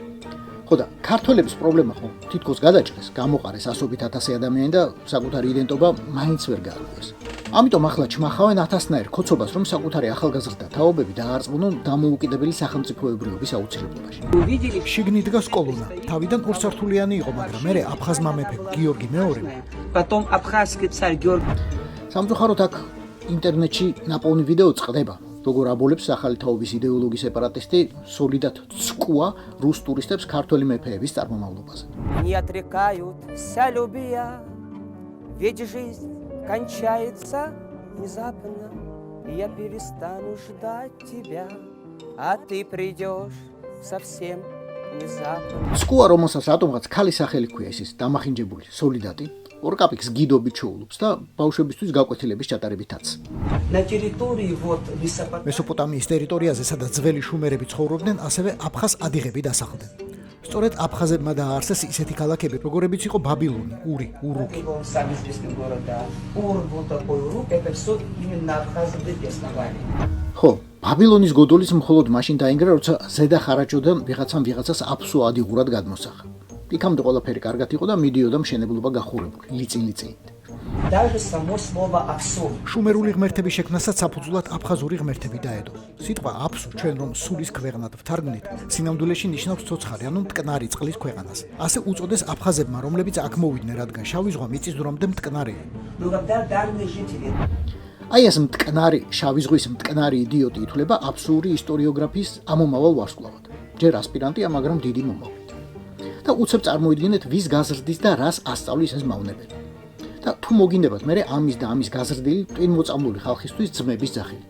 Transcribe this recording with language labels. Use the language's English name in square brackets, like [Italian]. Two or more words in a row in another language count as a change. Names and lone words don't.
[Georgian] ხო და ქართველების პრობლემა ხო თითქოს გადაჭრეს, გამოყარეს ასობით ათასი ადამიანი და საკუთარი იდენტობა მაინც ვერ გააგვიეს. ამიტომ ახლა ჩმახავენ ათასნაირ ქოცობას, რომ საკუთარი ახალგაზრდა თაობები დაარწმუნონ დამოუკიდებელი სახელმწიფოებრიობის აუცილებლობაში. შიგნით დგას კოლონა. თავიდან ორსართულიანი იყო, მაგრამ მერე აფხაზმა მეფე გიორგი მეორე. [Russian] Потом абхазский царь Георгий. [Georgian] სამწუხაროდ აქ ინტერნეტში ნაპოვნი ვიდეო წყდება, როგორ აბოლებს ახალი თაობის იდეოლოგიის სეპარატისტი სოლიდად ცკუა რუს ტურისტებს ქართველი მეფეების წარმომავლობაზე. [Russian] Не отрекаются любя, ведь жизнь кончается внезапно. Я перестану ждать тебя, а ты придешь совсем внезапно. [Georgian] ცკუა, რომელსაც რატომღაც ქალის სახელი ჰქვია, ის დამახინჯებული სოლიდატი, ორ კაპიკს გიდობით ჩოულობს და ბავშვებისთვის გაკვეთილების ჩატარებითაც. [Russian] На территории вот Месопотамии. [Georgian] მესოპოტამიის ტერიტორიაზე, სადაც ძველი შუმერები ცხოვრობდნენ, ასევე აფხაზ ადიღები დასახლდნენ. სწორედ აფხაზებმა დააარსეს ისეთი ქალაქები, როგორებიც იყო ბაბილონი, ური, ურუკი. [Russian] Был сам известный город, да. Ур был такой Урук, это все именно абхазы основали. [Georgian] ხო, ბაბილონის გოდოლიც მხოლოდ მაშინ დაინგრა, როცა ზედა ხარაჯოდან ვიღაცამ ვიღაცას აფსუ ადიღურად გადმოსახა. იქამდე ყველაფერი კარგად იყო და მიდიოდა მშენებლობა გახურებული, ლიწილიწილით. [Russian] Даже само слово «апсу». [Georgian] შუმერული ღმერთების შექმნასაც საფუძვლად აფხაზური ღმერთები დაედო. სიტყვა აფსუ, ჩვენ რომ სულის ქვეყნად ვთარგმნით, სინამდვილეში ნიშნავს ცოცხალი, ანუ მტკნარი წყლის ქვეყანას. ასე უწოდეს აფხაზებმა, რომლებიც აქ მოვიდნენ, რადგან შავი ზღვა მიწის დრომდე მტკნარია. [Russian] Но когда данные жители [Georgian] აი ეს მტკნარი, შავი ზღვის მტკნარი იდიოტი ითვლება აბსურდი ისტორიოგრაფიის ამომავალ ვარსკვლავად. ჯერ ასპირანტია, მაგრამ დიდი მომავლით. და უცებ წარმოიდგინეთ, ვის გაზრდის და რას ასწავლის ეს მავნებელი. და თუ მოგინდებათ, მე ამის და ამის გაზრდილი ტვინმოწამლული ხალხისთვის ძმების ძახილი.